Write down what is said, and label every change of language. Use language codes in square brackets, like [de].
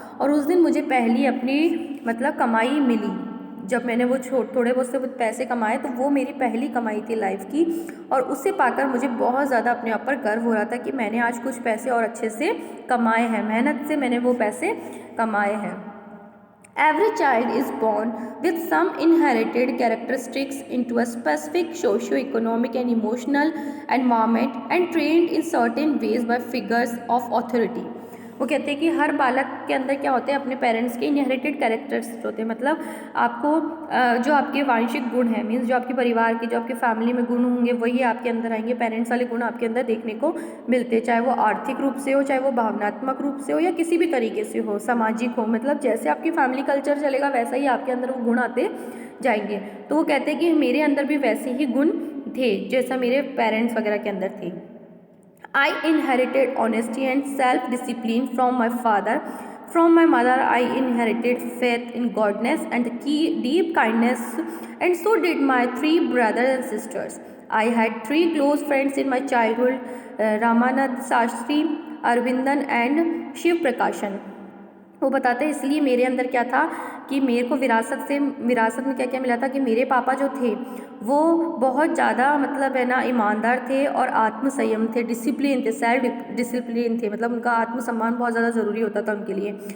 [hi] और उस दिन मुझे पहली अपनी मतलब कमाई मिली, जब मैंने वो थोड़े बहुत से पैसे कमाए तो वो मेरी पहली कमाई थी लाइफ की। और उसे पाकर मुझे बहुत ज़्यादा अपने आप पर गर्व हो रहा था कि मैंने आज कुछ पैसे और अच्छे से कमाए हैं, मेहनत से मैंने वो पैसे कमाए हैं। [en] Every child is born with some inherited characteristics into a specific socio-economic and emotional environment and trained in certain ways by figures of authority. [hi] वो कहते हैं कि हर बालक के अंदर क्या होते हैं, अपने पेरेंट्स के इनहेरिटेड कैरेक्टर्स होते हैं, मतलब आपको जो आपके वांशिक गुण हैं, मीन्स जो आपके परिवार के, जो आपके फैमिली में गुण होंगे वही आपके अंदर आएंगे। पेरेंट्स वाले गुण आपके अंदर देखने को मिलते हैं, चाहे वो आर्थिक रूप से हो, चाहे वो भावनात्मक रूप से हो, या किसी भी तरीके से हो, सामाजिक हो, मतलब जैसे आपकी फैमिली कल्चर चलेगा वैसा ही आपके अंदर वो गुण आते जाएंगे। तो वो कहते हैं कि मेरे अंदर भी वैसे ही गुण थे जैसा मेरे पेरेंट्स वगैरह के अंदर थे। [en] I inherited honesty and self-discipline from my father. From my mother, I inherited faith in godness and deep kindness, and so did my 3 brothers and sisters. I had 3 close friends in my childhood, Ramanand Shastri, Arvindan, and Shiv Prakashan. [hi] वो बताते हैं इसलिए मेरे अंदर क्या था कि मेरे को विरासत में क्या क्या मिला था कि मेरे पापा जो थे वो बहुत ज़्यादा मतलब है ना ईमानदार थे और आत्मसंयम थे, डिसिप्लिन थे, सेल्फ डिसिप्लिन थे, मतलब उनका आत्मसम्मान बहुत ज़्यादा ज़रूरी होता था उनके लिए।